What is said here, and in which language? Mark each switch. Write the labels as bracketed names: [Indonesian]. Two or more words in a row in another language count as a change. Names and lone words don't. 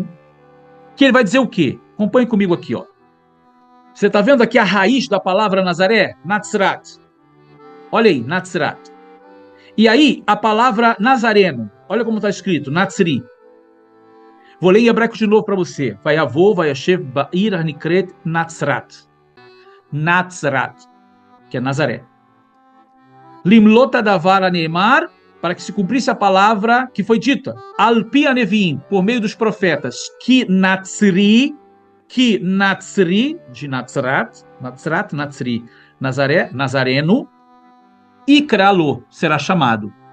[Portuguese] Que ele vai dizer o quê? Acompanhe comigo aqui, ó. Você está vendo aqui a raiz da palavra Nazaré? Natzrat. Olha aí, Natzrat. E aí, a palavra Nazareno. Olha como está escrito, Natzri. Vou ler em hebraico de novo para você. [Hebrew] ויבא וישב בעיר הנקראת נצרת. [Portuguese] Natzrat, que é Nazaré. [Hebrew] למלאת דבר נאמר, [Portuguese] para que se cumprisse a palavra que foi dita, [Hebrew] על פי הנביאים, [Portuguese] por meio dos profetas, [Hebrew] כי נצרי, de Natzrat, Natzri, [Portuguese] Nazaré, Nazareno, Ikralo, será chamado.